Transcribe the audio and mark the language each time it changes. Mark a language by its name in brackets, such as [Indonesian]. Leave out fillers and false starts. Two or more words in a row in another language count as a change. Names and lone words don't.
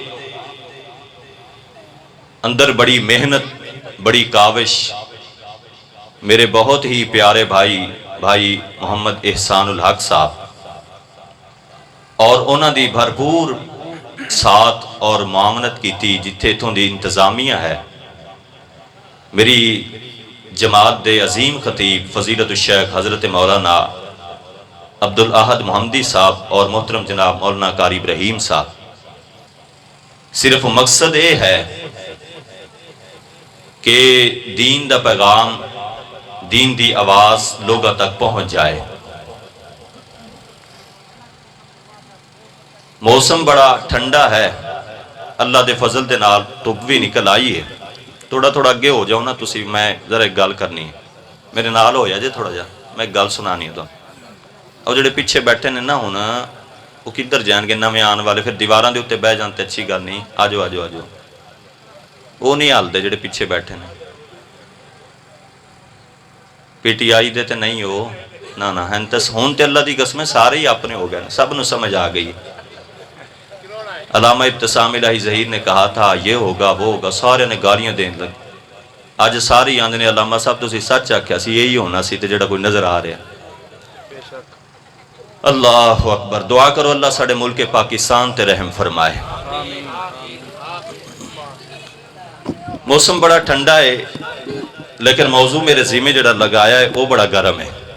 [Punjabi] اندر بڑی محنت بڑی کاوش میرے بہت ہی پیارے بھائی محمد احسان الحق صاحب اور انہاں دی بھرپور ساتھ اور معاونت کی تھی جتھے تھوں دی انتظامیہ ہے میری جماعت دے عظیم خطیب فضیلت الشیخ حضرت مولانا عبدالاحد محمدی صاحب اور محترم جناب مولانا قاری ابراہیم صاحب صرف مقصد یہ ہے کہ دین دا پیغام دین دی آواز لوگوں تک پہنچ جائے موسم بڑا ٹھنڈا ہے اللہ دے فضل دے نال دھوپ بھی نکل آئی ہے ਥੋੜਾ ਥੋੜਾ ਅੱਗੇ ਹੋ ਜਾਓ ਨਾ ਤੁਸੀਂ, ਮੈਂ ਜ਼ਰਾ ਇੱਕ ਗੱਲ ਕਰਨੀ ਹੈ, ਮੇਰੇ ਨਾਲ ਹੋ ਜਾ ਜੇ ਥੋੜਾ ਜਿਹਾ, ਮੈਂ ਇੱਕ ਗੱਲ ਸੁਣਾਣੀ ਹੈ ਤੁਹਾਨੂੰ। ਉਹ ਜਿਹੜੇ ਪਿੱਛੇ ਬੈਠੇ ਨੇ ਨਾ ਹੁਣ, ਉਹ ਕਿੱਧਰ ਜਾਣਗੇ? ਨਵੇਂ ਆਉਣ ਵਾਲੇ ਫਿਰ ਦੀਵਾਰਾਂ ਦੇ ਉੱਤੇ ਬਹਿ ਜਾਣ ਤੇ ਅੱਛੀ ਗੱਲ ਨਹੀਂ। ਆ ਜਾਓ ਆ ਜਾਓ ਆ ਜਾਓ, ਉਹ ਨਹੀਂ ਹੱਲਦੇ ਜਿਹੜੇ ਪਿੱਛੇ ਬੈਠੇ ਨੇ। PTI ਦੇ ਤੇ ਨਹੀਂ ਹੋ ਨਾ ਨਾ, ਹਨ ਤਾਂ ਹੁਣ ਤੇ ਅੱਲਾ ਦੀ ਕਸਮ ਹੈ ਸਾਰੇ ਹੀ ਆਪਣੇ ਹੋ ਗਏ, ਸਭ ਨੂੰ ਸਮਝ ਆ ਗਈ। علامہ ابتسام الہی ظہیر نے کہا تھا یہ ہوگا وہ ہوگا, سارے نے گالیاں دین لگے. اج ساری آندے نے علامہ صاحب تسی سچ آکھیا سی, یہی ہونا سی تے جڑا کوئی نظر آ رہا. اللہ اکبر. دعا کرو اللہ ساڈے ملک پاکستان تے رحم فرمائے. موسم بڑا ٹھنڈا ہے لیکن موضوع میرے ذمہ جڑا لگایا ہے وہ بڑا گرم ہے.